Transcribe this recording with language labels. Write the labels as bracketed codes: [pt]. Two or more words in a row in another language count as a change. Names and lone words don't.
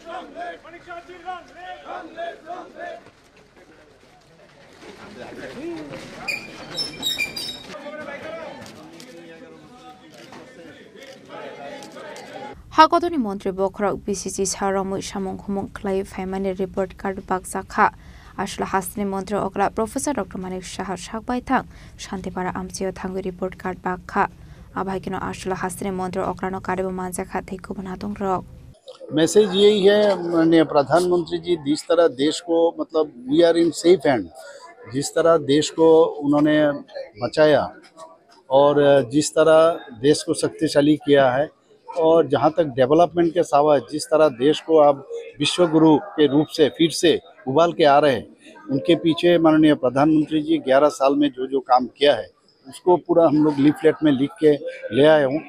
[trp] हागतनि मन्त्री बख्रक बिसिसि सारमु सामुं हुमुं ख्लाय फाइमानि रिपर्ट कार्ड बागजाखा आसला हासनि मन्त्री अक्रा प्रफेसर डक्टर मानिक साहा साकबाय थां शान्तिपारा आमचियाव थांगु रिपर्ट कार्ड बागखा आबाइकिनो आसला हासनि मन्त्री अक्रानो कारेबो मानजाखा थैखु बनातों रक [hi] मैसेज यही है माननीय प्रधानमंत्री जी जिस तरह देश को मतलब [en] we are in safe hand [hi] जिस तरह देश को उन्होंने बचाया और जिस तरह देश को शक्तिशाली किया है और जहां तक डेवलपमेंट के सावा जिस तरह देश को अब विश्व गुरु के रूप से फिर से उबाल के आ रहे हैं उनके पीछे माननीय प्रधानमंत्री जी 11 साल में जो जो काम किया है उसको पूरा हम लोग लीफलेट में लिख के ले आए हूँ।